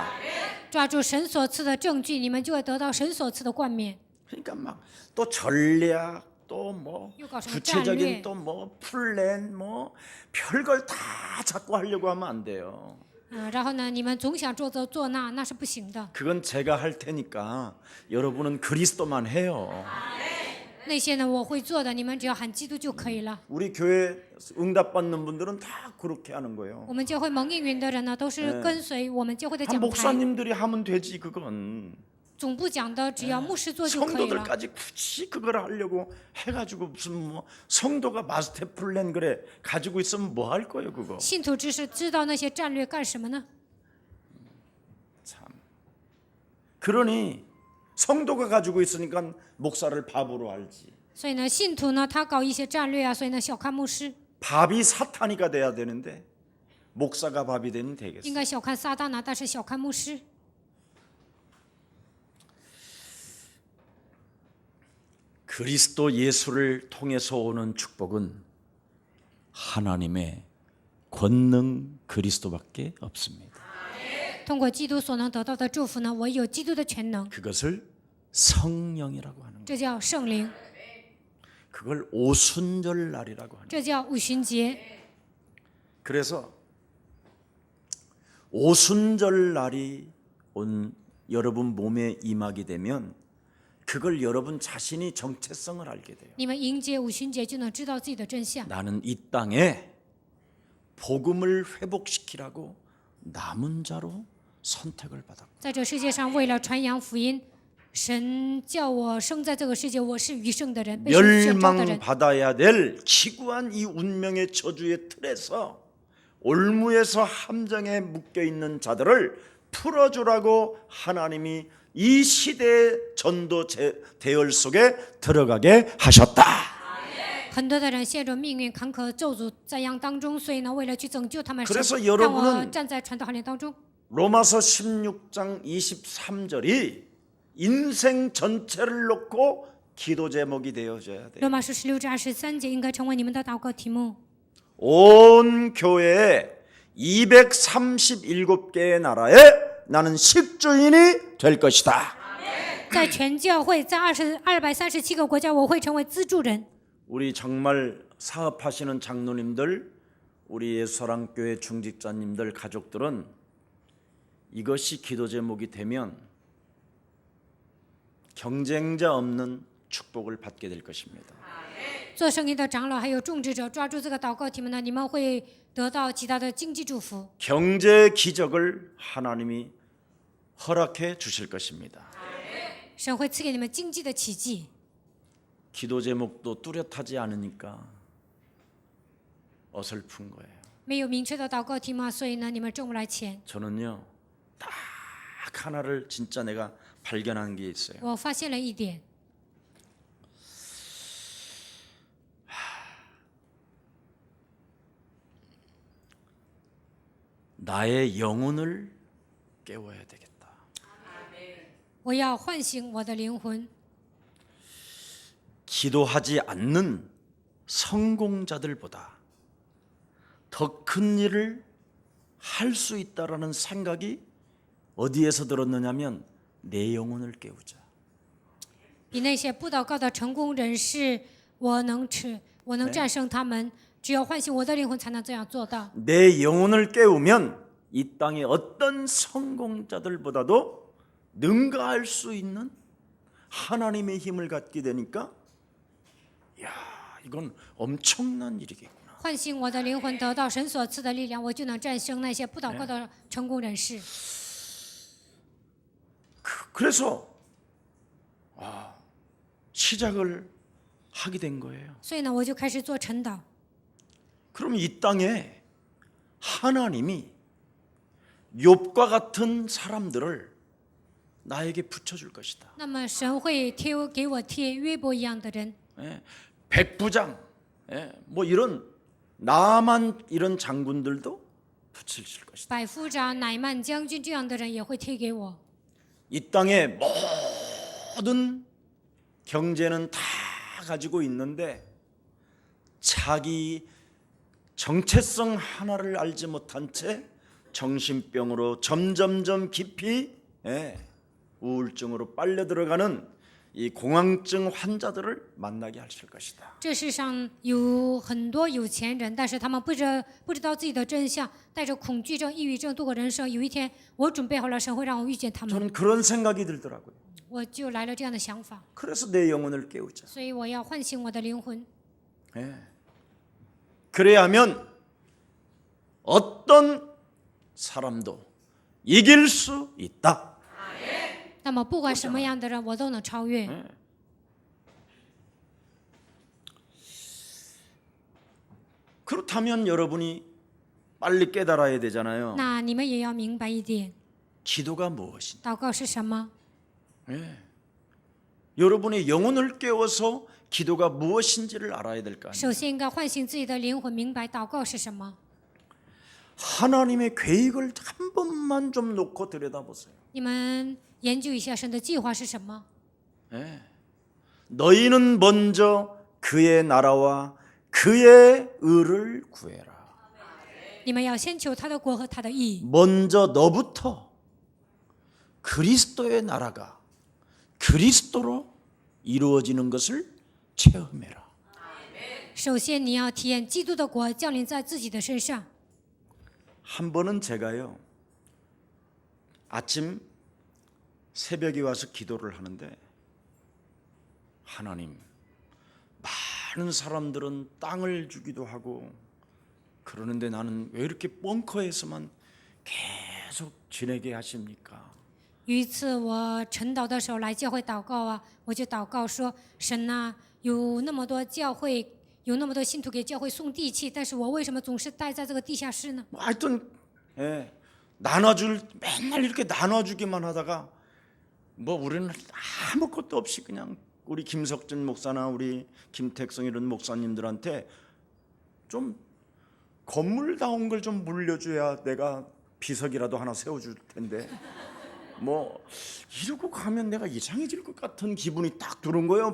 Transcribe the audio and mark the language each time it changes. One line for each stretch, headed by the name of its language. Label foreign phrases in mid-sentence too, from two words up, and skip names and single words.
Chinese: 抓住神所赐的证据，你们就会得到神所赐的冠冕。
Korean: 그러니까 막 또 전략 또 뭐 이거 구체적인 짠 또 뭐 플랜 뭐 별걸 다 자꾸 하려고 하면 안 돼요.
Chinese: 然后呢，你们总想做这做那，那是不行的。
Korean: 그건 제가 할 테니까 여러분은 그리스도만 해요.
Chinese: 那些呢，我会做的，你们只要喊基督就可以了。
Korean: 우리 교회 응답받는 분들은 다 그렇게 하는 거예요.
Chinese: 我们教会蒙应允的人呢，都是跟随我们教会的
Korean: 한
Chinese: 讲台。
Korean: 목사님들이 하면 되지 그건.
Chinese: 总部讲的，只要牧师做就可以了。
Korean: 성도들까지 굳이 그걸 하려고 해가지고 무슨 뭐 성도가
English: master plan
Korean: 그래 가지고 있으면 뭐 할 거예요 그거.
Chinese: 信徒只是知道那些战略干什么呢？
Korean: 참. 그러니 성도가 가지고 있으니까 목사를 바보로 알지.
Chinese: 所以呢，信徒呢，他搞一些战略啊，所以呢，小看牧师，
Korean: 밥이 사탄이가 돼야 되는데 목사가 밥이 되면
Chinese: 应
Korean: 되겠어.
Chinese: 该小看撒旦呢，但是小看牧师。
Korean: 그리스도 예수를 통해서 오는 축복은 하나님의 권능 그리스도밖에 없습니다.
Chinese: 通过基督所能得到的祝福呢，唯有基督的全能，
Korean: 그것을 성령이라고 하는 거예요.
Chinese: 这叫圣灵，
Korean: 그걸 오순절 날이라고 하는 거예요.
Chinese: 这叫五旬节。
Korean: 그래서 오순절 날이 온 여러분 몸에 임하게 되면 그걸 여러분 자신이 정체성을 알게 돼요.
Chinese: 你们迎接五旬节，就能知道自己的真相。
Korean: 나는 이 땅에 복음을 회복시키라고 남은 자로 선택을 받았고
Chinese: 在这世界上，为了传扬福音，神叫我生在这个世界，我是余剩的人，被神选召的人。
Korean: 멸망받아야 될 기구한 이 운명의 저주의 틀에서 올무에서 함정에 묶여 있는 자들을 풀어주라고 하나님이 이 시대의 전도 대열 속에 들어가게 하셨다.
Chinese: 很多的人陷入命运坎坷、咒诅灾殃当中，所以呢，为了去拯救他们，
Korean: 그래서
Chinese: 神让我
Korean: 여러분은
Chinese: 站在传道行列当中。
Korean: 로마서 16장 23절이 인생 전체를 놓고 기도 제목이 되어져야 돼요.
Chinese: 罗马书16章23节应该成为你们的祷告题目。
Korean: 온 교회에 237개의 나라에 나는 식주인이 될 것이다.
Chinese: 在全教会，在237个国家，我会成为资助人。
Korean: 우리 정말 사업하시는 장로님들, 우리 예수사랑교회 중직자님들 가족들은 이것이 기도 제목이 되면 경쟁자 없는 축복을 받게 될 것입니다.
Chinese: 做生意的长老还有种植者，抓住这个祷告题目呢，你们会得到极大的经济祝福。
Korean: 경제 기적을 하나님이 허락해 주실 것입니다.
Chinese: 神会赐给你们经济的奇迹。
Korean: 기도 제목도 뚜렷하지 않으니까 어설픈 거예요.
Chinese: 没有明确的祷告题目，所以呢，你们挣不来钱。
Korean: 저는요, 딱 하나를 진짜 내가 발견한 게 있어요.
Chinese: 我发现了一点，
Korean: 나의 영혼을 깨워야 되겠다.
Chinese: 我要唤醒我的灵魂。
Korean: 기도하지 않는 성공자들보다 더 큰 일을 할 수 있다라는 생각이 어디에서 들었느냐면 내 영혼을 깨우자.
Chinese: 比那些不祷告的成功人士，我能战胜他们。只有唤醒我的灵魂，才能这样做到。
Korean: 내 영혼을 깨우면 이 땅의 어떤 성공자들보다도 능가할 수 있는 하나님의 힘을 갖게 되니까 야, 이건 엄청난 일이겠구나.
Chinese: 唤醒我的灵魂，得到神所赐的力量，我就能战胜那些不祷告的成功人士。
Korean: 그래서 시작을 하게 된 거예요.
Chinese: 所以呢，我就开始做晨祷。
Korean: 그럼 이 땅에 하나님이 욥과 같은 사람들을 나에게 붙여줄 것이다.
Chinese: 那么神会给我贴约伯一样的人，
Korean: 백부장, 뭐 이런 나만 이런 장군들도 붙이실 것이다.
Chinese: 百夫长乃曼将军这样的人也会贴给我。
Korean: 이 땅의 모든 경제는 다 가지고 있는데 자기 정체성 하나를 알지 못한 채 정신병으로 점점점 깊이 우울증으로 빨려 들어가는 이 공황증 환자들을 만나게 하실 것이다.
Chinese: 这世上有很多有钱人，但是他们不知道自己的真相，带着恐惧症、抑郁症度过人生。有一天，我准备好了，神会让我遇见他们，
Korean: 저는 그런 생각이 들더라고요.
Chinese: 我就来了这样的想法，
Korean: 그래서 내 영혼을 깨우자.
Chinese: 所以我要唤醒我的灵魂。
Korean: 그래야 하면 어떤 사람도 이길 수 있다.
Chinese: 那么不管什么样的人，我都能超越。
Korean: 그렇다면 여러분이 빨리 깨달아야 되잖아요.
Chinese: 那你们也要明白一点，
Korean: 기도가 무엇인지.
Chinese: 祷告是什么？
Korean: 여러분의 영혼을 깨워서 기도가 무엇인지를 알아야 될 거 아니에요.
Chinese: 首先应该唤醒自己的灵魂，明白祷告是什么。
Korean: 하나님의 계획을 한 번만 좀 놓고 들여다보세요.
Chinese: 你们研究一下神的计划是什么？
Korean: 너희는 먼저 그의 나라와 그의 의를 구해라.
Chinese: 你们要先求他的国和他的义。
Korean: 먼저 너부터 그리스도의 나라가 그리스도로 이루어지는 것을 체험해라.
Chinese: 首先，你要体验基督的国降临在自己的身上。
Korean: 한 번은 제가요 아침 새벽에 와서 기도를 하는데 하나님 많은 사람들은 땅을 주기도 하고 그러는데 나는 왜 이렇게 벙커에서만 계속 지내게 하십니까?
Chinese: 有一次我晨祷的时候来教会祷告啊，我就祷告说：神呐、有那么多教会，有那么多信徒给教会送地契，但是我为什么总是待在这个地下室呢？
Korean: 뭐 하여튼 맨날 이렇게 나눠주기만 하다가 뭐 우리는 아무것도 없이 그냥 우리 김석준 목사나 우리 김택성 이런 목사님들한테 좀 건물다운 걸 좀 물려줘야 내가 비석이라도 하나 세워줄 텐데 뭐 이러고 가면 내가 이상해질 것 같은 기분이 딱 드는 거예요.